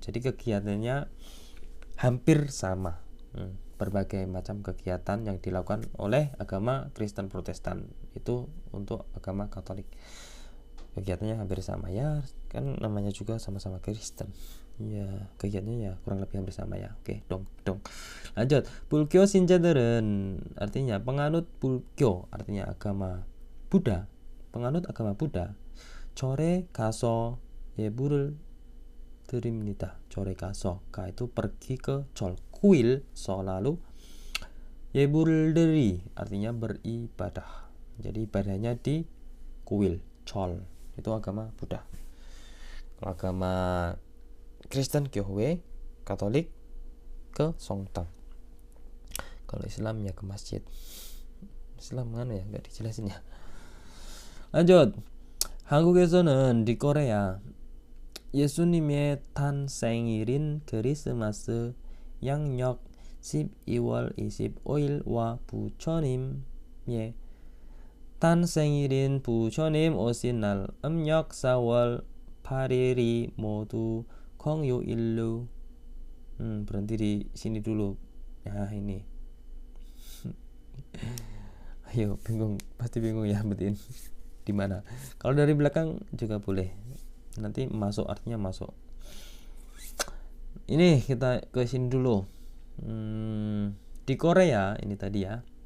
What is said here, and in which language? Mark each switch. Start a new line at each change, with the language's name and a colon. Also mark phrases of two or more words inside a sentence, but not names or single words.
Indonesian: Jadi kegiatannya hampir sama, berbagai macam kegiatan yang dilakukan oleh agama Kristen Protestan itu untuk agama Katolik. Kegiatannya hampir sama ya, kan namanya juga sama-sama Kristen ya, kegiatannya ya kurang lebih hampir sama ya. Oke, dong. Lanjut.
Korean: 불교 신자들은
Indonesian: artinya penganut 불교, artinya agama Buddha, penganut agama Buddha.
Korean: 절에 가서 예불을 드립니다. 절에 가서,
Indonesian: 가 itu pergi ke 절, kuil selalu.
Korean: 예불을 드리
Indonesian: artinya beribadah, jadi ibadahnya di kuil, 절 itu agama Buddha. Kalau agama Kristen 교회, Katolik ke 성당. Kalau Islam ya ke masjid. Islam mana ya, nggak dijelasin ya. Lanjut.
Korean: 한국에서는
Indonesian: di Korea
Korean: 예수님의 탄생일인 크리스마스 양력 12월 25일과 부처님의 탄생일인 부처님 오신 날 음력 4월 8일이 모두 공휴일로.
Indonesian: Berhenti di sini dulu. Nah ini. Ayo, pasti bingung ya betin di mana. Kalau dari belakang juga boleh. Nanti masuk artinya masuk. Ini kita ke sini dulu. Di Korea ini tadi ya.